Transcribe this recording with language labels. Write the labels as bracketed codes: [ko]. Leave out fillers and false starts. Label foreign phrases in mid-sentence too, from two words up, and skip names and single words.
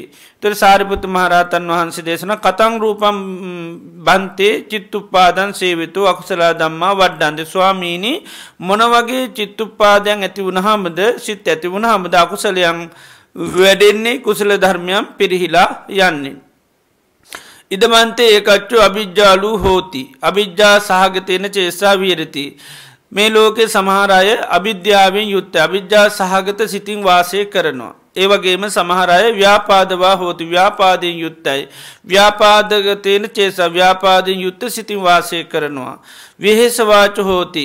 [si] ඒතර සාරිපුත්ත මහරහතන් වහන්සේ දේශනා [pi] කතං රූපම් බන්තේ චිත්තුප්පාදං සේවිතෝ අකුසල ධම්මා වඩ්ඩන්ති. [si] ස්වාමීනි මොන වගේ චිත්තුප්පාදයන් ඇති වුණාමද සිත් ඇති වුණාමද අකුසලයන් වැඩෙන්නේ කුසල ධර්මයන් පිරිහිලා යන්නේ. [pi] ඉදමන්තේ ඒකච්චෝ අවිජ්ජාලු හෝති අවිජ්ජා සහගතේන චේසා විහෙරති. [si] මේ ලෝකේ සමහර අය අවිද්‍යාවෙන් යුක්ත අවිද්‍යා සහගත සිතින් වාසය කරනවා. ඒ වගේම සමහර අය [pi] ව්‍යාපාදවා හෝති [si] ව්‍යාපාදයෙන් යුක්තයි. [pi] ව්‍යාපාදගතේන චේස [si] ව්‍යාපාදයෙන් යුක්ත සිතින් වාසය කරනවා. [pi] විහෙසවාච හෝති.